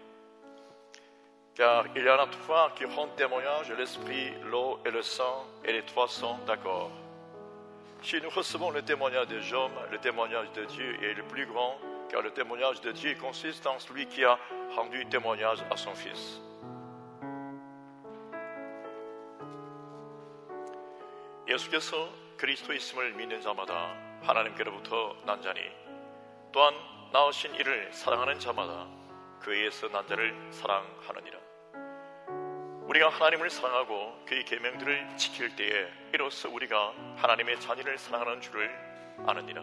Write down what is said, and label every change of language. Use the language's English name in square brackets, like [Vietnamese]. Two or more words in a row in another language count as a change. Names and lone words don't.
[French] Car il y en a trois qui rendent témoignage, l'Esprit, l'eau et le sang, et les trois sont d'accord. Si nous recevons le témoignage des hommes, le témoignage de Dieu est le plus grand, car le témoignage de Dieu consiste en celui qui a rendu témoignage à son Fils. [Korean] 예수께서 그리스도의 있음을 믿는 자마다 하나님께로부터 난 자니 또한 낳으신 이를 사랑하는 자마다 그에게서 난 자를 사랑하느니라. 우리가 하나님을 사랑하고 그의 계명들을 지킬 때에 이로써 우리가 하나님의 자녀를 사랑하는 줄을 아느니라.